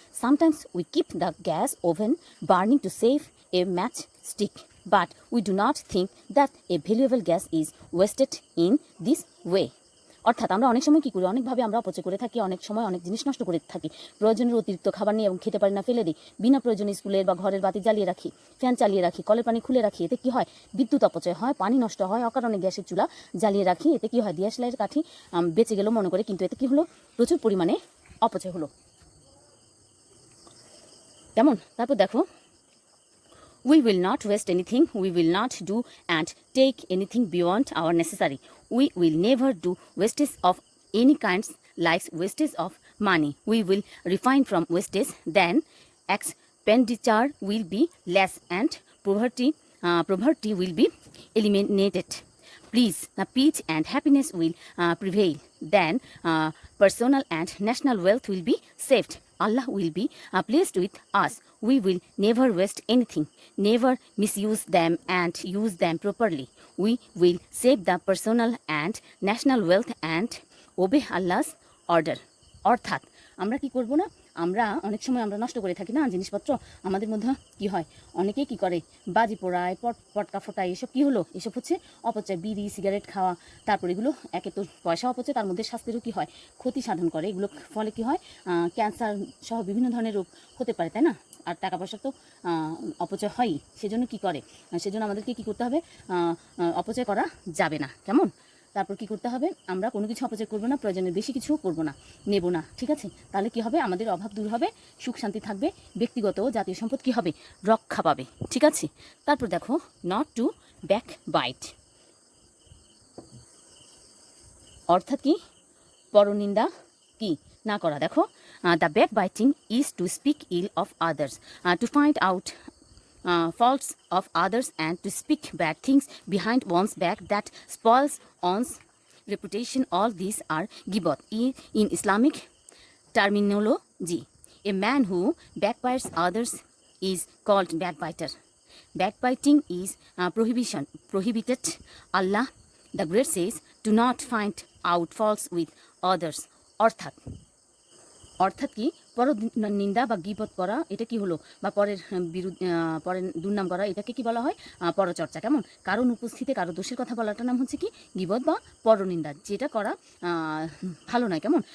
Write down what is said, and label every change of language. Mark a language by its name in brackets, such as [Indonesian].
[English] Sometimes we keep the gas oven burning to save a matchstick, but we do not think that a valuable gas is wasted in this way. [Bangla] অর্থাৎ আমরা অনেক সময় কী করি, অনেকভাবে আমরা অপচয় করে থাকি, অনেক সময় অনেক জিনিস নষ্ট করে থাকি। প্রয়োজনের অতিরিক্ত খাবার নিয়ে এবং খেতে পারি না, ফেলে দিই। বিনা প্রয়োজনে স্কুলের বা ঘরের বাতি জ্বালিয়ে রাখি, ফ্যান চালিয়ে রাখি, কলের পানি খুলে রাখি। এতে কী হয়? বিদ্যুৎ অপচয় হয়, পানি নষ্ট হয়। অকারণে গ্যাসের চুলা জ্বালিয়ে রাখি, এতে কী হয়? দিয়াশলাইয়ের কাঠি বেঁচে গেল মনে করে, কিন্তু এতে কী হলো? প্রচুর পরিমাণে অপচয় হলো, কেমন? তারপর দেখো, [English] we will not waste anything, we will not do and take anything beyond our necessary, we will never do wastage of any kinds, like wastage of money. We will refrain from wastage, then expenditure will be less and poverty will be eliminated. Peace and happiness will prevail. Then personal and national wealth will be saved. Allah will be pleased with us. We will never waste anything, never misuse them and use them properly. We will save the personal and national wealth and obey Allah's order. [Bangla] অর্থাৎ আমরা কি করব না, আমরা অনেক সময় আমরা নষ্ট করে থাকি না জিনিসপত্র। আমাদের মধ্যে কি হয়, অনেকেই কি করে, বাজি পোড়ায়, পটকা ফোটায়। এসব কি হলো? এসব হচ্ছে অপচয়। বিড়ি সিগারেট খাওয়া, তারপর এগুলো একে তো পয়সা অপচয়, তার মধ্যে স্বাস্থ্যেরও কি হয়? ক্ষতি সাধন করে। এগুলো ফলে কি হয়? ক্যান্সার সহ বিভিন্ন ধরনের রোগ হতে পারে, তাই না? আর টাকা পয়সা তো অপচয় হয়ই। সেজন্য কি করে, সেজন্য আমাদেরকে কি করতে হবে? অপচয় করা যাবে না, কেমন? তারপর কি করতে হবে? আমরা কোনো কিছু অপচয় করবো না, প্রয়োজনের বেশি কিছু করবো না, নেব না, ঠিক আছে? তাহলে কি হবে? আমাদের অভাব দূর হবে, সুখ শান্তি থাকবে, ব্যক্তিগত ও জাতীয় সম্পদ কি হবে? রক্ষা পাবে, ঠিক আছে? তারপর দেখো, [English] not to back bite, [Bangla] অর্থাৎ কি? পরনিন্দা কি না করা। দেখো, [English] The back biting is to speak ill of others, to find out faults of others and to speak bad things behind one's back that spoils one's reputation. All these are gibot in Islamic terminology. A man who backbites others is called backbiter. Backbiting is prohibited. Allah the Great says, do not find out faults with others. [Bangla] অর্থাৎ কি? পর নিন্দা বা গীবত করা, এটা কি হলো? বা পরের পরের দুর্নাম করা, এটাকে কি বলা হয়? পরচর্চা, কেমন? কারণ উপস্থিতে কারো দোষের কথা বলাটার নাম হচ্ছে কি? গীবত বা পরনিন্দা, যেটা করা ভালো নয়, কেমন?